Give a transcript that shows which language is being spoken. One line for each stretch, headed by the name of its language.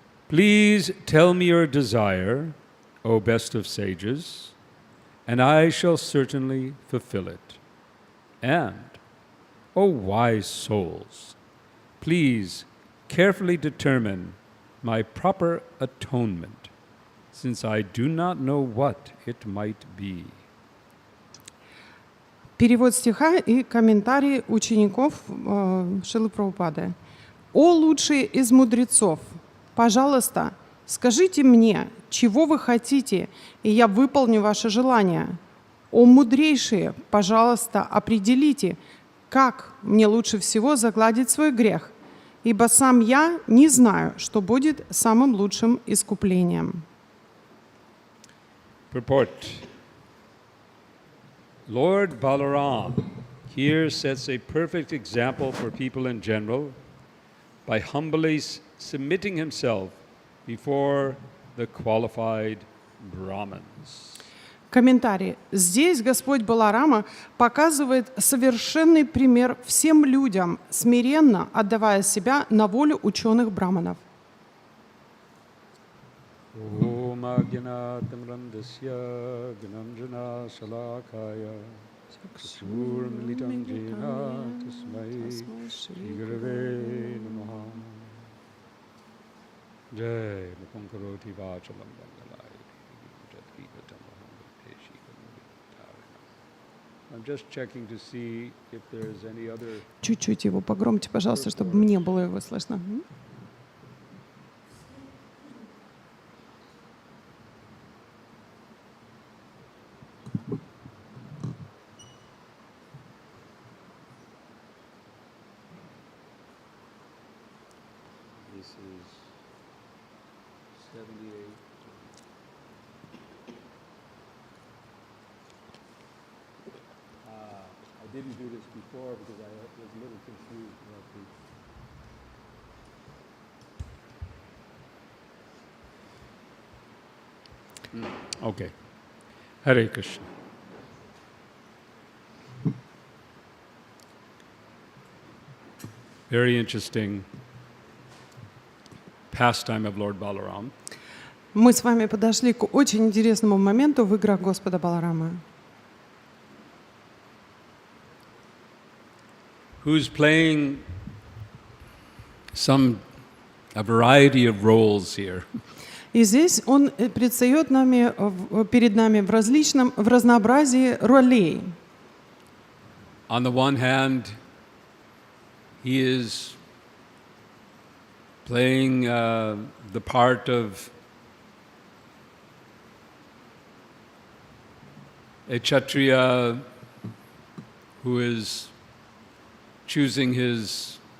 English: Please tell me your desire, O best of sages, and I shall certainly fulfill it. And, O wise souls, please carefully determine my proper atonement, since I do not know what it might be.
Russian: Перевод стиха и комментарий учеников Шрилы Прабхупады. «О лучшие из мудрецов, пожалуйста, скажите мне, чего вы хотите, и я выполню ваше желание. О мудрейшие, пожалуйста, определите, как мне лучше всего загладить свой грех, ибо сам я не знаю, что будет самым лучшим искуплением».
English: Purport. Lord Balaram here sets a perfect example for people in general by humbly submitting himself before the qualified Brahmins.
Russian: Комментарий. Здесь Господь Баларама показывает совершенный пример всем людям, смиренно отдавая себя на волю ученых браманов.
Sanskrit: Om Ajnatam Randasya Gnanjana Shalakaya Chakshurmilitam Jena Tasmai Shri Gurave Namaha. Jai Mukunkaroti Vachalam Bangalai Jatkivatam Peshi.
English: I'm just checking to see if there's any other.
Russian: Чуть-чуть его погромче, пожалуйста, чтобы мне было его слышно.
English: This is 78. I didn't do this before because I was a little confused about the. Okay. Hare Krishna. Very interesting pastime of Lord Balaram.
Russian: Мы с вами подошли к очень интересному моменту в играх Господа Баларама,
English: who's playing a variety of roles here.
Russian: И здесь он предстает перед нами в разнообразии ролей.
English: On the one hand, he is playing the part of a Kshatriya who is choosing his